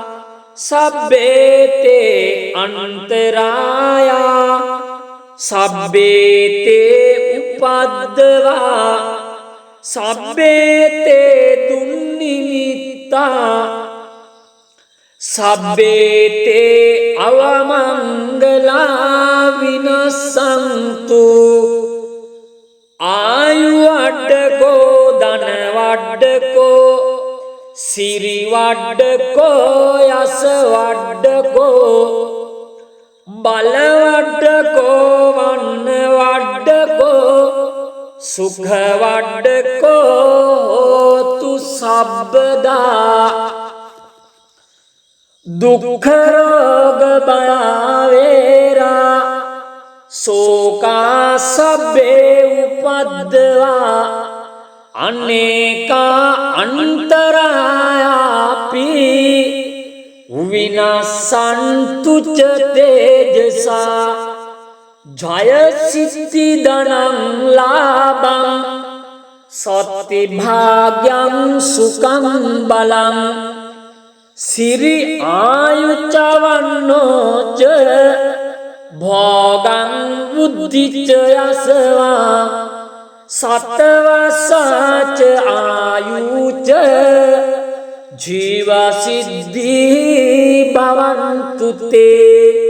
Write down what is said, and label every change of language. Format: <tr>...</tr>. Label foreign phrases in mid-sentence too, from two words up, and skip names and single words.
<pi>සබ්බේතේ අන්තරායා සබ්බේතේ උපද්දවා සබ්බේතේ දුන්නිමිත්තා සබ්බේතේ අවමංගලා විනස්සන්තු ආයු වඩ්ඩකෝ ධන වඩ්ඩකෝ සිරි වඩ්ඩකෝ යස වඩ්ඩකෝ බල වඩ්ඩකෝ වන්න වඩ්ඩකෝ සුඛ වඩ්ඩකෝ හෝතු සබ්බදා දුක්ඛ රෝග බයවේරා සෝකා සබ්බේ උපද්දවා අනේකා අන්තරායාපි විනස්සන්තු ච තේජසා ජය සිද්ධි ධනං ලාභං සත්ති භාග්‍යං සුඛං බලං සිරි ආයුචවන්නෝ ච භෝගං බුද්ධිච යසවා සතවසච ආයුච ජීව සිද්ධි භවන්තු තේ</pi>